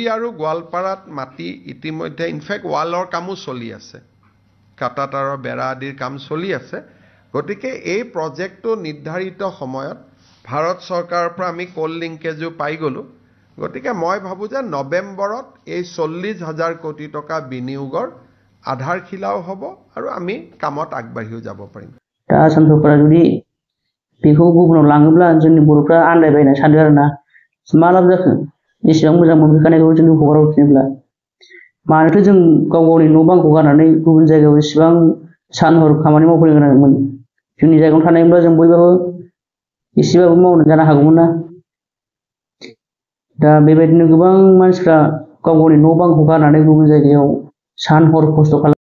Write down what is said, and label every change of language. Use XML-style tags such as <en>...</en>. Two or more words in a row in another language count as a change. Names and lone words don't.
<as>আৰু গোৱালপাৰাত মাটি ইতিমধ্যে ইনফেক্ট वालर কামো চলি আছে কাটাতাৰৰ বেৰা আদিৰ কাম চলি আছে গতিকে এই প্ৰজেক্টটো নিৰ্ধাৰিত সময়ত ভাৰত চৰকাৰৰ পৰা আমি কোল লিংকেজো পাই গলো গতিকে মই ভাবো যে নৱেম্বৰত এই 40000 কোটি টকা বিনিয়োগৰ আধাৰশিলাও হ'ব আৰু আমি কামত আগবাঢ়িও যাব পাৰিম</as> <brx>दा आसाम सरकारा जुदि बेखौ गुबुनाव लाङोब्ला जोंनि बर'फ्रा आन्दायबायना सानदों आरोना मा लाब जाखो एसेबां मोजां मोनखानायखौ जों हगारहरफिनोब्ला मानोथो जों गाव गावनि न' बांखौ गारनानै गुबुन जायगायाव एसेबां सान हर खामानि मावफैनो गोनांमोन जोंनि जायगायाव थानायब्ला जों बयबाबो एसेबाबो मावनो जानो हागौमोन ना दा बेबायदिनो गोबां मानसिफ्रा गाव गावनि न' बांखौ गारनानै गुबुन जायगायाव सान हर खस्थ' खालाम</brx>